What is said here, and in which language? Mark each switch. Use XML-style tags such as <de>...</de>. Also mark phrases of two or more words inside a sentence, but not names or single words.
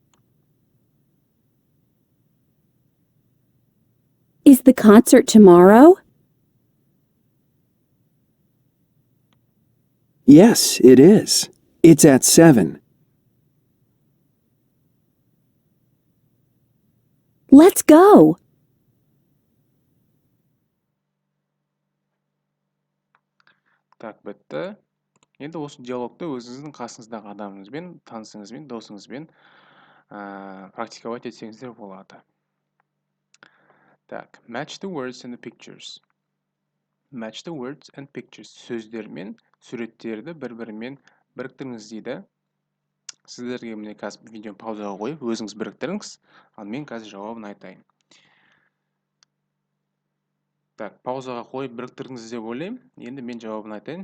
<en>Is the concert tomorrow? Yes, it is. It's at 7. Let's go.</en> <kk>Так, бітті. Енді осы диалогты өзіңіздің қасыңыздағы адамыңызбен, танысыңызбен, досыңызбен практиковать етсеңіздер болады. Так,</kk> <en>match the words and the pictures. Match the words and pictures.</en> <kk>Сөздер мен суреттерді бір-бірімен біріктіріңіз дейді. Сіздерге міне қазір видео паузаға қойып, өзіңіз біріктіріңіз, ал мен қазір жауабын айтайын. Так, паузаға қойып біріктіріңіз деп ойлаймын. Енді мен жауабын айтайын.</kk>